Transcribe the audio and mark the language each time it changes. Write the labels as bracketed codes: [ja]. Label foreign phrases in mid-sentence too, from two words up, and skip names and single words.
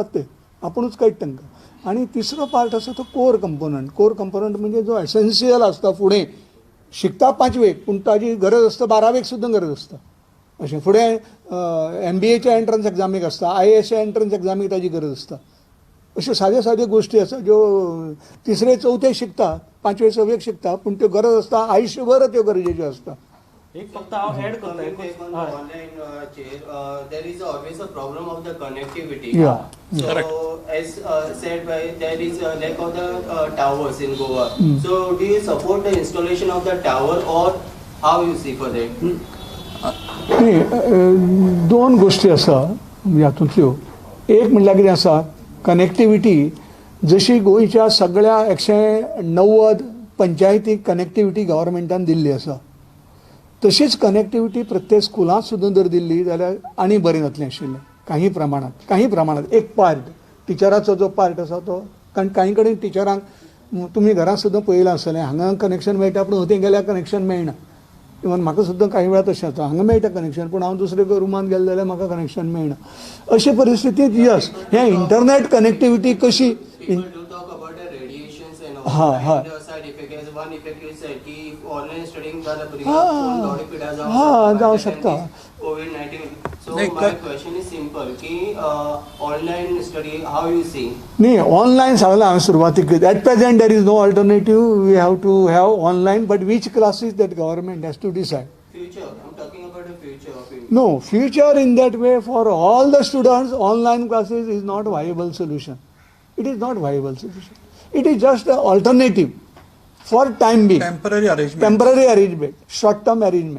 [kok] ते आपुणूच कळटा तांकां आनी तिसरो पार्ट आसा तो [en] core component [kok] म्हणजे जो एसेन्शियल आसता फुडें शिकता 5वेक पूण ताजी गरज आसता 12वेक सुद्दां गरज आसता अशें फुडें MBAच्या एंट्रन्स एग्जामीक आसता IASच्या एंट्रन्स एग्जामीक ताजी गरज आसता अश्यो साद्यो गोश्टी आसा ज्यो 3रे 4थे शिकता 5वे 6वेक शिकता पूण त्यो गरज आसता आयुश्यभर त्यो गरजेच्यो आसता एक फक्त हांव एड करता [en] there is always a problem of the connectivity. Yeah. So as said by there is a lack of the towers in Goa. So do you support the installation of the tower or how you see for that? [kok] दोन गोश्टी आसा हातूंतल्यो एक म्हणल्यार कितें आसा कनेक्टिविटी जशी गोंयच्या सगळ्या 190 पंचायतीक कनेक्टिविटी गव्हर्मेंटान दिल्ली आसा तशीच कनेक्टिविटी प्रत्येक स्कुलांत सुद्दां जर दिल्ली जाल्यार आनी बरें जातलें आशिल्लें. काही प्रमाणात एक पार्ट टिचराचो जो पार्ट आसा तो, कारण काही कडेन टिचरांक तुमी घरांत सुद्दां पळयलां आसतलें, हांगा कनेक्शन मेळटा पूण थंय गेल्यार कनेक्शन मेळना. इवन म्हाका सुद्दां काही वेळा तशें जाता, हांगा मेळटा कनेक्शन पूण हांव दुसरे रुमान गेले जाल्यार म्हाका कनेक्शन मेळना. अशे परिस्थितींत यस, हें इंटरनेट कनेक्टिविटी कशी [en] People do talk about the radiations and all. हाँ, हाँ. And the side effect, as one effect you said, कि online studying जाल्या हाँ, [kok] भुरग्यांक body पिड्यार जावं शकता. [en] COVID-19. So [kok] नाही, [en] my question is simple, कि online study, how you see? [kok] न्ही, ऑनलायन सांगलां हांवें सुरवातीक. [en] At present there is no alternative. We have to have online, but which classes that government has to decide. Future, I'm talking about the future of it. No, future in that way for all the students, online classes is not viable solution. It is not viable solution. It is just an alternative for time being. Temporary arrangement. Temporary arrangement, short-term arrangement.